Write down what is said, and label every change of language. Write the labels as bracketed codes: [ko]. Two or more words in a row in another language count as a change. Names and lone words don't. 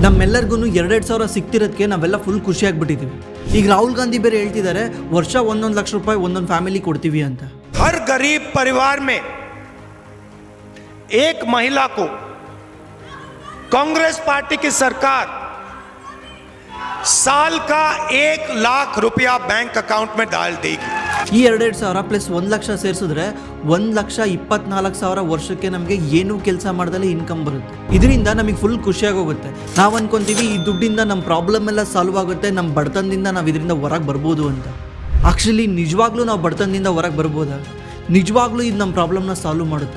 [kn] ನಮ್ಮೆಲ್ಲರಿಗೂ 2,000 ಸಿಗ್ತಿರೋದಕ್ಕೆ ನಾವೆಲ್ಲ ಫುಲ್ ಖುಷಿಯಾಗ್ಬಿಟ್ಟಿದ್ದೀವಿ. ಈಗ ರಾಹುಲ್ ಗಾಂಧಿ ಬೇರೆ ಹೇಳ್ತಿದ್ದಾರೆ ವರ್ಷ 1 ಲಕ್ಷ ರೂಪಾಯಿ ಒಂದೊಂದು ಫ್ಯಾಮಿಲಿ ಕೊಡ್ತೀವಿ ಅಂತ. [hi] हर गरीब परिवार में एक महिला को कांग्रेस पार्टी की सरकार साल का 1 लाख रुपया बैंक अकाउंट में डाल देगी. [kn] ಈ 2,000 ಪ್ಲಸ್ 1 ಲಕ್ಷ ಸೇರಿಸಿದ್ರೆ 1,24,000 ವರ್ಷಕ್ಕೆ ನಮಗೆ ಏನೂ ಕೆಲಸ ಮಾಡ್ದಲೇ ಇನ್ಕಮ್ ಬರುತ್ತೆ. ಇದರಿಂದ ನಮಗೆ ಫುಲ್ ಖುಷಿಯಾಗೋಗುತ್ತೆ. ನಾವು ಅನ್ಕೊಂತೀವಿ ಈ ದುಡ್ಡಿಂದ ನಮ್ಮ ಪ್ರಾಬ್ಲಮ್ ಎಲ್ಲ ಸಾಲ್ವ್ ಆಗುತ್ತೆ, ನಮ್ಮ ಬಡತನದಿಂದ ನಾವು ಇದರಿಂದ ಹೊರಗೆ ಬರ್ಬೋದು ಅಂತ. ಆ್ಯಕ್ಚುಲಿ ನಿಜವಾಗ್ಲೂ ನಾವು ಬಡತನದಿಂದ ಹೊರಗೆ ಬರ್ಬೋದಾ? ನಿಜವಾಗ್ಲೂ ಇದು ನಮ್ಮ ಪ್ರಾಬ್ಲಮ್ನ ಸಾಲ್ವ್ ಮಾಡುತ್ತಾ?